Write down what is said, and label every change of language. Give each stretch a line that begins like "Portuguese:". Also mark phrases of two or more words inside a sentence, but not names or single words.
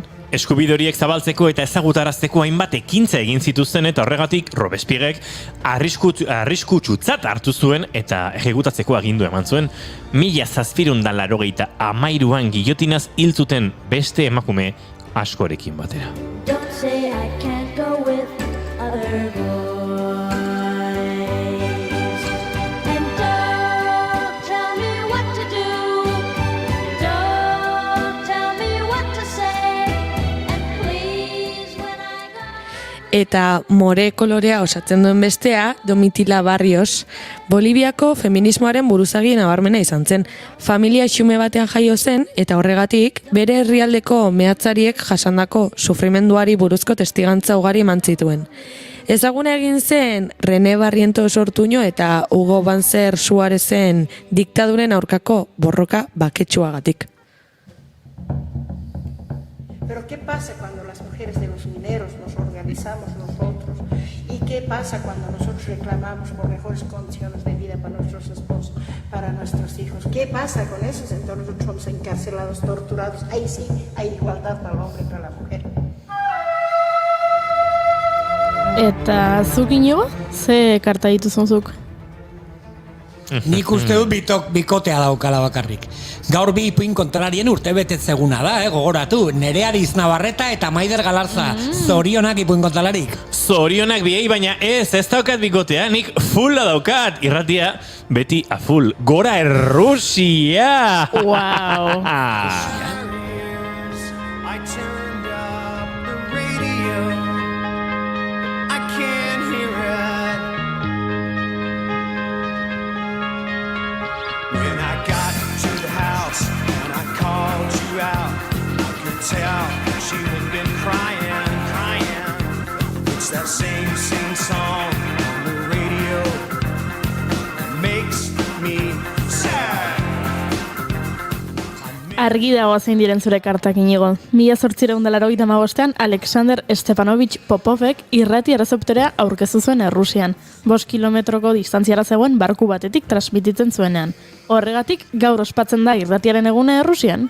Basque: Eskubide horiek zabaltzeko eta ezagutarazteko hainbat ekintza egin zituzten eta horregatik Robespierrek arriskutsutzat hartu zuen eta ejekutatzeko agindu eman zuen. 1783an gillotinaz hil zuten beste emakume askorekin batera.
English: Don't say I can't go with other boys. And don't tell me what to do. Don't tell me what to say. And please when I go.
Basque: Eta more kolorea osatzen duen bestea, Domitila Barrios, Boliviako feminismoaren buruzagi nabarmena izan zen. Familia xume batean jaio zen, eta horregatik, bere herrialdeko mehatzariek jasandako sufrimenduari buruzko testigantza ugari eman zituen. Ezaguna egin zen René Barrientos Ortuño eta Hugo Banzer Suarezen diktaduren aurkako borroka baketsuagatik.
Spanish: Pero ¿qué pasa cuando las mujeres de los mineros nos organizamos nosotros? ¿Y qué pasa cuando nosotros reclamamos por mejores condiciones de vida para nuestros esposos, para nuestros hijos? ¿Qué pasa con esos? Entonces nosotros somos encarcelados, torturados. Ahí sí hay igualdad para el hombre y para la mujer.
Basque: Eta zuk inigo? Ze karta dituzun zuk? Nik uste dut bikotea daukala bakarrik. Gaur bi ipuin kontrarien urtebetetzeguna da, gogoratu. Nereariz Navarreta eta Maider Galarza. Zorionak ipuin kontralarik. Zorionak biei, baina ez daukat bikotea, nik fulla daukat. Irratia beti a full. Gora Errusia!
English: Wow. I turned up the radio. I can't hear it. When I got to the house and I called you out, I could tell that you had been crying. It's that same song on the radio that makes me sad.
Basque: Argi dago zein diren zure kartak inigo. 1885an Alexander Stepanovich Popovek irrati errezeptorea aurkeztu zuen Errusian. 5 kilometroko distantziara zegoen barku batetik transmititzen zuenean. Horregatik gaur ospatzen da irratiaren eguna Errusian.